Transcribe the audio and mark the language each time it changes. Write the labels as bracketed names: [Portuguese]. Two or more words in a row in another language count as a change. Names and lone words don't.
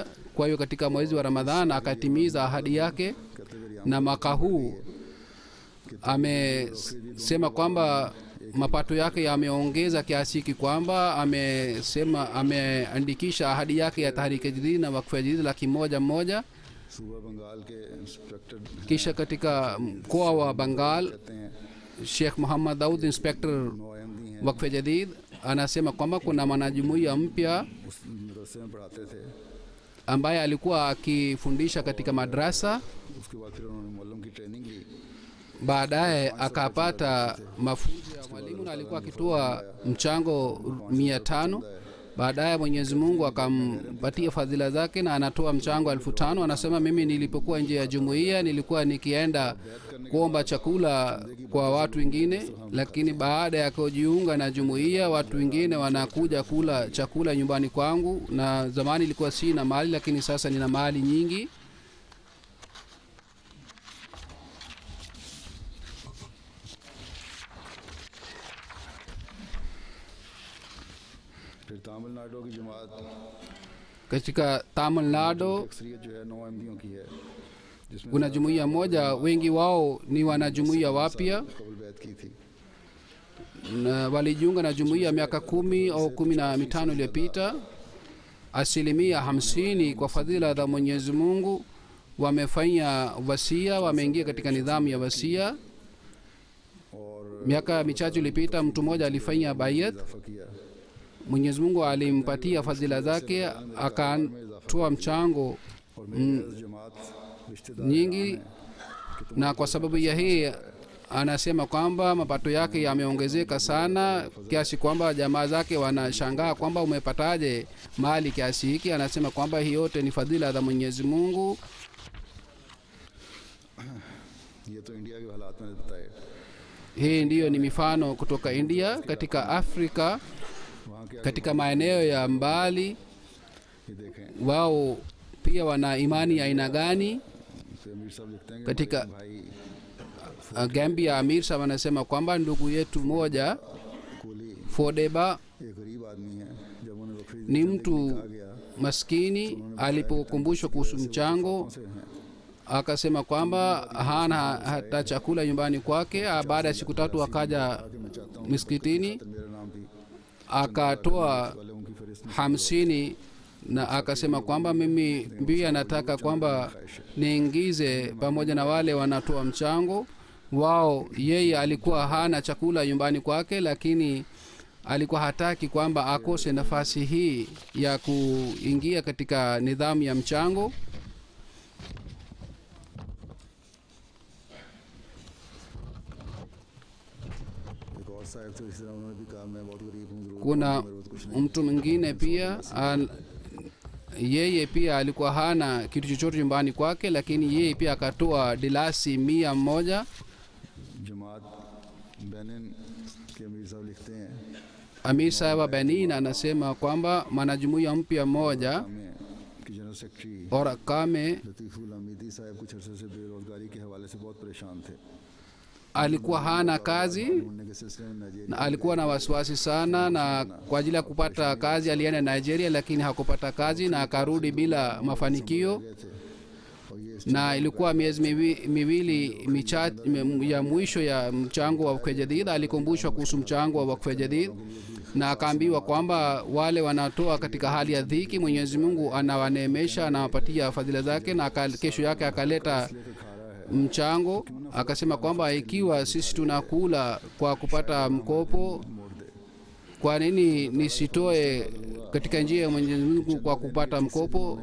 [Swahili] Kwa hiyo katika mwezi wa Ramadhani akatimiza ahadi yake, na mwaka huu amesema kwamba mapato yake yameongeza kiasi hiki kwamba ameandikisha ahadi yake ya Tahriki Jadid na Wakfe Jadid 100,000 [Urdu] صوبہ بنگال کے انسپکٹر [Swahili] kisha katika mkoa wa Bengal [Urdu] کہتے ہیں [Swahili] Sheikh Muhammad Daud Inspector [Urdu] نو احمدی ہیں [Swahili] Wakfe Jadid anasema kwamba kuna mwanajumuiya mpya [Urdu] اس مدرسے میں پڑھاتے تھے [Swahili] ambaye alikuwa akifundisha katika madrasa. [Urdu] اس کے بعد پھر انہوں نے معلم کی ٹریننگ لی [Swahili] Baadaye akapata mafunzo ya mwalimu na alikuwa akitoa mchango 500. Baadaye Mwenyezi Mungu akampatia fadhila zake na anatoa mchango 5,000. Anasema mimi nilipokuwa nje ya jumuiya nilikuwa nikienda kuomba chakula kwa watu wengine, lakini baada ya kujiunga na jumuiya watu wengine wanakuja kula chakula nyumbani kwangu, na zamani ilikuwa sina mali lakini sasa nina mali nyingi. [Urdu] پھر تمل ناڈو کی جماعت [Swahili] Katika Tamil Nadu [Urdu] اکثریت جو ہے نو احمدیوں کی ہے جس میں [Swahili] kuna jumuiya moja, wengi wao ni wanajumuiya wapya [Urdu] قبل بیعت کی تھی [Swahili] na walijiunga na jumuiya miaka 10 au 15 iliyopita. 50% kwa fadhila za Mwenyezi Mungu wamefanya wasia, wameingia katika nidhamu ya wasia. [Urdu] और [Swahili] Miaka michache iliyopita mtu mmoja alifanya bayat, [Urdu] اضافہ کیا [Swahili] Mwenyezi Mungu alimpatia fadhila zake, akatoa mchango [Urdu] اور میری جماعت رشتہ دار [Swahili] nyingi, na kwa sababu ya hii anasema kwamba mapato yake yameongezeka sana kiasi kwamba jamaa zake wanashangaa kwamba umepataje mali kiasi hiki. Anasema kwamba hii yote ni fadhila za Mwenyezi Mungu. [Urdu] یہ تو انڈیا کے حالات میں نے بتائے [Swahili] Hii ndiyo ni mifano kutoka India. Katika Afrika, [Urdu] وہاں کے [Swahili] katika maeneo ya mbali, [Urdu] یہ دیکھیں [Swahili] wao pia wana imani ya aina gani? [Urdu] تو امیر صاحب لکھتے ہیں کہ [Swahili] Katika [Urdu] भाई [Swahili] Gambia, Amir Sahab anasema kwamba ndugu yetu moja [Urdu] कोहली Fodeba ایک غریب آدمی ہے جب انہیں وقف [Swahili] ni [Urdu] चंदे [Swahili] mtu [Urdu] کے لیے کہا گیا [Swahili] maskini. Alipokumbushwa kuhusu mchango [Urdu] سے ہیں [Swahili] akasema kwamba hana hata chakula nyumbani kwake. Baada ya siku 3 akaja [Urdu] کہ میں چاہتا ہوں [Swahili] miskitini [Urdu] تو میرا نام بھی [Swahili] akatoa [Urdu] والے ان کی فہرست میں [Swahili] 50 na akasema kwamba mimi pia nataka kwamba niingize pamoja na wale wanatoa mchango wao. Yeye alikuwa hana chakula nyumbani kwake, lakini alikuwa hataki kwamba akose nafasi hii ya kuingia katika nidhamu ya mchango. [Urdu] ایک اور صاحب تھے اس طرح انہوں نے بھی کہا میں بہت غریب ہوں ضرور [Swahili] Kuna mtu mwingine pia yeye pia alikuwa hana kitu chochote nyumbani kwake, lakini yeye pia akatoa dilasi 100. [Urdu] جماعت بینن کے امیر صاحب لکھتے ہیں [Swahili] Amir Sahib wa Benin anasema kwamba mwanajumuiya mpya mmoja [Urdu] میں کہ جنرل سیکرٹری Orakame لطیف الحمیدی صاحب کچھ عرصے سے بے روزگاری کے حوالے سے بہت پریشان تھے [Swahili] alikuwa hana kazi [Urdu] ڈھونڈنے کے سلسلے میں نائجیریا [Swahili] na alikuwa na wasiwasi sana, na kwa ajili ya kupata kazi alienda Nigeria, lakini hakupata kazi na akarudi bila mafanikio. [Urdu] گئے تھے اور یہ [Swahili] Na ilikuwa miezi miwili ya mwisho ya mchango wa Wakfu Jadid. Alikumbushwa kuhusu mchango wa Wakfu Jadid na akaambiwa kwamba wale wanatoa katika hali ya dhiki, Mwenyezi Mungu anawaneemesha, anawapatia fadhila zake. Na kesho yake akaleta mchango, akasema kwamba ikiwa sisi tunakula kwa kupata mkopo, kwa nini nisitoe katika njia ya Mwenyezi Mungu kwa kupata mkopo?